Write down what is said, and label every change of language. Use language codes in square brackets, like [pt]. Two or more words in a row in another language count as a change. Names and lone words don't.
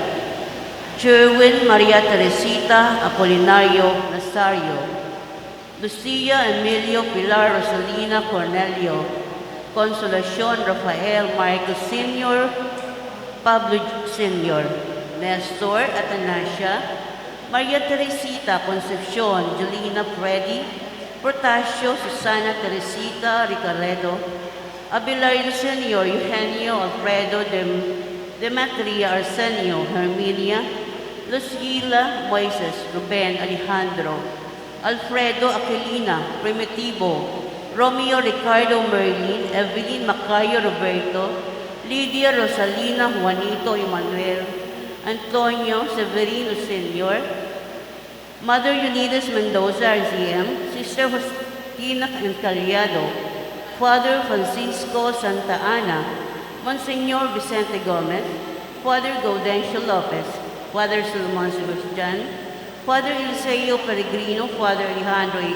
[en] Sherwin Maria Teresita Apolinario Nazario, Lucia Emilio Pilar Rosalina Cornelio, Consolacion Rafael Marcos Sr., Pablo Sr., Nestor Atanasia, Maria Teresita Concepcion, Julina Freddy, Protasio Susana Teresita Ricaredo, Abelardo Sr., Eugenio Alfredo Demetria Arsenio, Herminia, Lucila Moises, Ruben Alejandro, Alfredo Aquilina, Primitivo, Romeo Ricardo Merlin, Evelyn Macayo Roberto, Lydia Rosalina Juanito Emmanuel, Antonio Severino Sr., Mother Unidas Mendoza RCM, Sister Justina Encaliado, Father Francisco Santa Ana, Monsignor Vicente Gomez, Father Gaudencio Lopez, Father Solomon Sebastian, Father Eliseo Peregrino, Father Alejandro A.